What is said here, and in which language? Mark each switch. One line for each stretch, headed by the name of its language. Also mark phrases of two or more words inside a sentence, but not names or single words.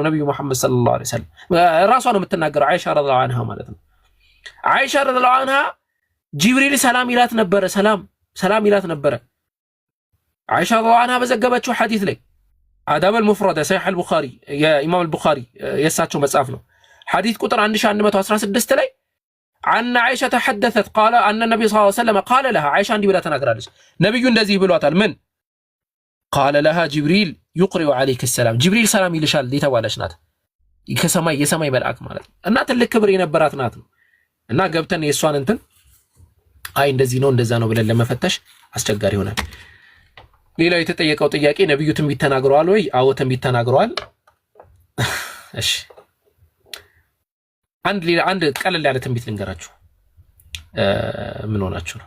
Amharic: ነብዩ መሐመድ
Arabic: صلى الله عليه وسلم
Amharic: ራሷ ነው የምትናገረው አይሻ
Arabic: رضي الله عنها
Amharic: ማለት ነው። አይሻ
Arabic: رضي الله عنها
Amharic: ጂብሪል ሰላም ይላት ነበረ፣ ሰላም ይላት ነበረ። አይሻ ረዲየላሁ ዐንሃ በዘገበችው ሐዲስ ላይ አዳበል ሙፍረደ ሰሒህ አልቡኻሪ የኢማም አልቡኻሪ የሳቸው መጽሐፍ ነው። ሐዲስ ቁጥር 1116 ላይ
Arabic: عن عائشة تحدثت قال أن النبي صلى الله عليه وسلم قال لها عائشة عندي بلا تناقرالش نبي
Amharic: እንደዚህ ብሏታል
Arabic: من قال لها جبريل يقرئ عليك السلام
Amharic: جبريل ሰላም ይልሻል ሊተባለሽ ናት ከሰማይ የሰማይ መልአክ ማለት እና ትልቅ ክብር የነበራት ናት ነው። እና ገብተን የሷን እንትን አይ እንደዚህ ነው እንደዛ ነው ብለን ለመፈተሽ አስቸጋሪ ይሆናል። ሌላው የተጠየቀው ጥያቄ ነብዩ ትንቢት ተናግረዋል ወይ? አዎ ትንቢት ተናግረዋል። እሺ አንድ ቀለል ያለ ትንቢት ልንገራችሁ። ምን ሆናችሁ ነው?